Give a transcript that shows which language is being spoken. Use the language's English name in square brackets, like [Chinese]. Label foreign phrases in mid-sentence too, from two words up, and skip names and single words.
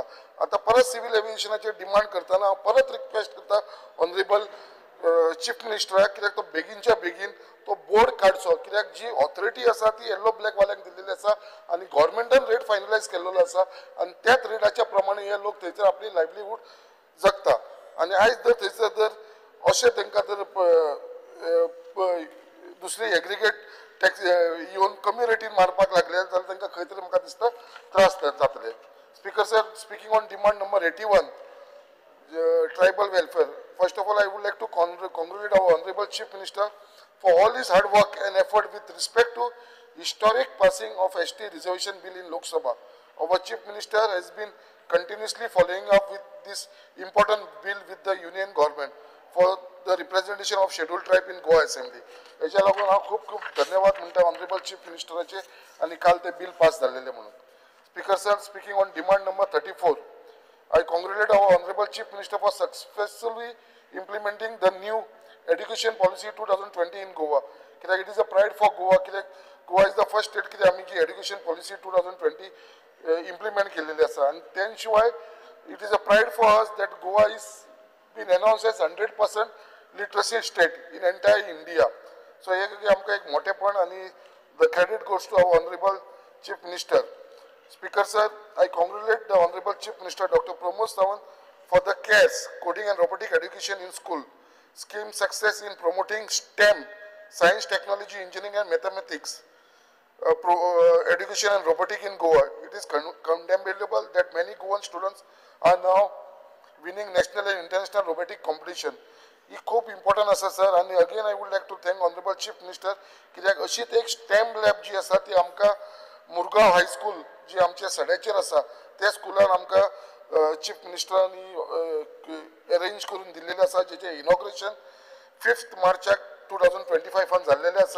[Konkani] आतां परत सिव्हिल एविएशनाचेर डिमांड करतना हांव परत रिक्वेस्ट करता ऑनरेबल चीफ मिनिस्टराक, कित्याक तो बेगीनच्या बेगीन तो बोर्ड काडचो, कित्याक जी ऑथॉरिटी आसा ती [English] yellow black [Konkani] वाल्यांक दिल्लेली आसा आनी गव्हर्मेंटान [English] rate finalise [Konkani] केल्लो आसा आनी त्याच रेटाच्या प्रमाणे हे लोक थंयसर आपली लायवलीहूड जगता. आनी आयज जर थंयसर जर अशें तांकां जर दुसरी [English] aggregate tax [Konkani] येवन कमी रेटीन मारपाक लागले जाल्यार तांकां खंय तरी म्हाका दिसता त्रास जातले. [English] Speaker sir, speaking on demand number 81, tribal welfare. First of all, I would like to congratulate our Honorable Chief Minister for all his hard work and effort with respect to historic passing of ST reservation bill in Lok Sabha. Our Chief Minister has been continuously following up with this important bill with the Union government for the representation of scheduled tribe in Goa Assembly. [Konkani] हेच्या लागून हांव खूब खूब धन्यवाद म्हणटा ऑनरेबल चीफ मिनिस्टराचे आनी काल ते [English] bill pass [Konkani] जाल्लेले म्हणून. [English] Speaker sir, speaking on demand number 34, I congratulate our Honorable Chief Minister for successfully implementing the new education policy 2020 in Goa. It is a pride for Goa. Goa is the first state that we education policy 2020 implement [Konkani] केलेली आसा. [English] And then it is a pride for us that Goa is been announced as 100% literacy state in entire India. So [Konkani] आमकां एक मोठेपण आणि [English] the credit goes to our Honorable Chief Minister. Speaker sir, I congratulate the Honorable Chief Minister Dr. Pramod Sawant for the CARES, Coding and Robotic Education in School, scheme success in promoting STEM, Science, Technology, Engineering and Mathematics, education and robotic in Goa. It is commendable that many Goan students are now winning national and international robotic competition. [Konkani] ही खूप इम्पॉर्टंट आसा सर. आणि अगेन [English] I would like to thank Honourable Chief Minister, [Konkani] कित्याक अशीच एक [English] STEM lab [Konkani] जी आसा ती आमकां मुरगांव हायस्कूल जी आमच्या सड्याचेर आसा त्या स्कुलान आमकां चीफ मिनिस्टरांनी अरेंज करून दिल्लेलें आसा, जेचें इनॉग्रेशन 5 मार्चाक 2025 जाल्लेलें आसा.